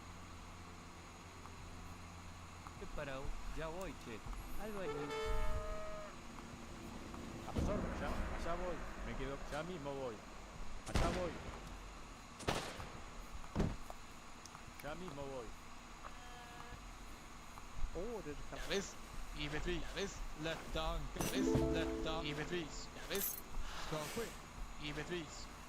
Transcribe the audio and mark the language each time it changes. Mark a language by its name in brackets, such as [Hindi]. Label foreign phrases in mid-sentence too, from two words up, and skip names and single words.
[Spanish] ¿Qué parado? Ya voy, che. Albañil. Absorbo, ya, allá voy, me quedo, ya mismo voy, allá voy. Ya mismo voy. [Swedish] Ja, visst, givetvis. Ja, visst, lätta ankar. Ja, visst, lätta. Givetvis. Ja, visst, ska ske. Givetvis.